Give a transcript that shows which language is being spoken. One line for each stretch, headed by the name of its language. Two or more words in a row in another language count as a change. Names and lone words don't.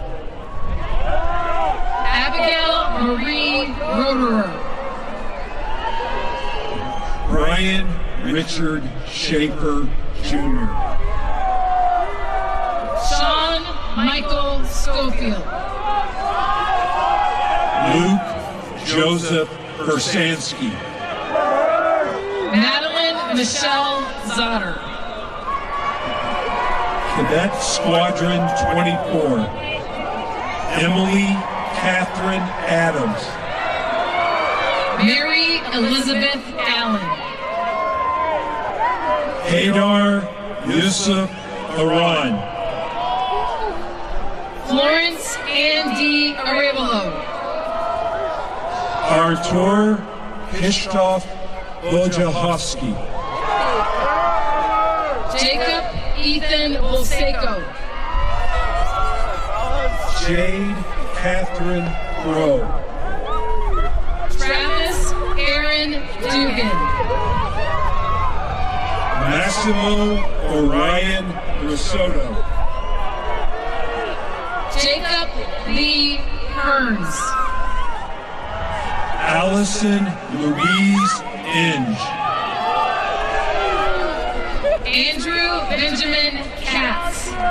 English: Abigail Marie Roderer. Brian Richard Schaefer Jr. Sean Michael Schofield. Luke Joseph Versansky. Madeline Michelle Zotter. Cadet Squadron 24. Emily Catherine Adams. Mary Elizabeth Allen. Hadar Yusuf Aran. Florence Andy Arevalo. Artur Pishtov Wojciechowski. Jacob Ethan Bolseco. Jade Catherine Rowe. Travis Aaron Dugan. Massimo Orion Risotto. Jacob Lee Hearns. Allison Louise Inge. Andrew Benjamin Katz.